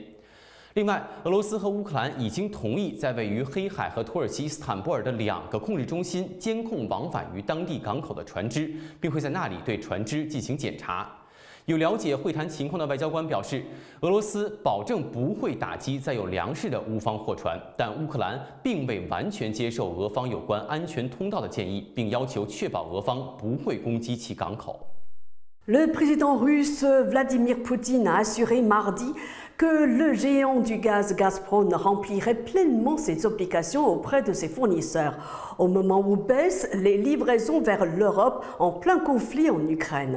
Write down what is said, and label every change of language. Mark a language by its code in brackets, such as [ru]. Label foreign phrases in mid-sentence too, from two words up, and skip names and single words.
[zh] 另外，俄罗斯和乌克兰已经同意在位于黑海和土耳其伊斯坦布尔的2个控制中心监控往返于当地港口的船只，并会在那里对船只进行检查。有了解会谈情况的外交官表示，俄罗斯保证不会打击载有粮食的乌方货船，但乌克兰并未完全接受俄方有关安全通道的建议，并要求确保俄方不会攻击其港口。 [fr] Le président russe Vladimir Poutine a assuré mardi que le géant du gaz Gazprom remplirait pleinement ses obligations auprès de ses fournisseurs, au moment où baissent les livraisons vers l'Europe en plein conflit en Ukraine.